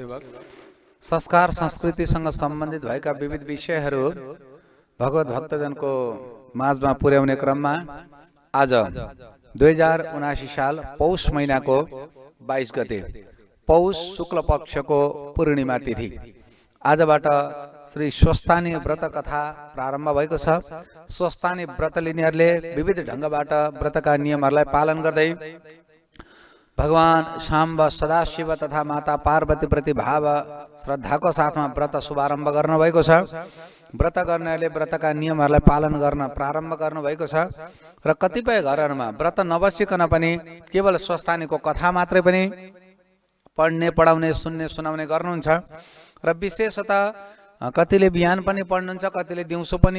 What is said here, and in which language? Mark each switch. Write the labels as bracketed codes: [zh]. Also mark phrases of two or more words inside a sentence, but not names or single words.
[ne] संस्कार संस्कृतिसँग सम्बन्धित भएका विविध विषयहरू भगवत भक्तजन को माझमा पुर्याउने क्रममा आज 2079 साल पौष महीना को 22 गते पौष शुक्ल पक्ष को पूर्णिमा तिथि आजबाट श्री स्वस्थानी व्रत कथा प्रारम्भ भएको छ। स्वस्थानी व्रत लिनेहरूले विविध ढंगबाट व्रतका नियमहरूलाई पालन गर्दै भगवान शाम्ब सदाशिव तथा माता पार्वती प्रति भाव श्रद्धाको साथमा व्रत शुभारम्भ गर्न भएको छ। व्रत गर्नेहरूले व्रतका नियमहरूलाई पालन गर्न प्रारम्भ गर्नु भएको छ र कतिपय घरहरूमा व्रत नबसिकन पनि केवल स्वस्थानीको कथा मात्रै पनि पढ्ने पढाउने सुन्ने सुनाउने गर्नुहुन्छ र विशेषतः कतिले बिहान पनि पढ्नुहुन्छ, कतिले दिउँसो पनि